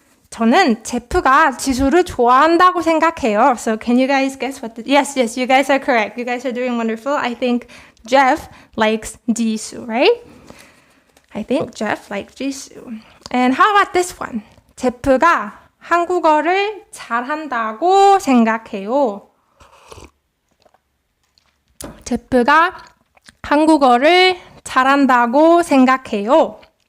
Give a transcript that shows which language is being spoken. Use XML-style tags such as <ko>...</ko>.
<ko>저는 제프가 지수를 좋아한다고 생각해요.</ko> <en>So can you guys guess what yes, you guys are correct. You guys are doing wonderful. I think Jeff likes 지수, right? I think Jeff likes 지수. And how about this one?</en> <ko>제프가 한국어를 잘한다고 생각해요. 제프가 한국어를 잘한다고 생각해요.</ko>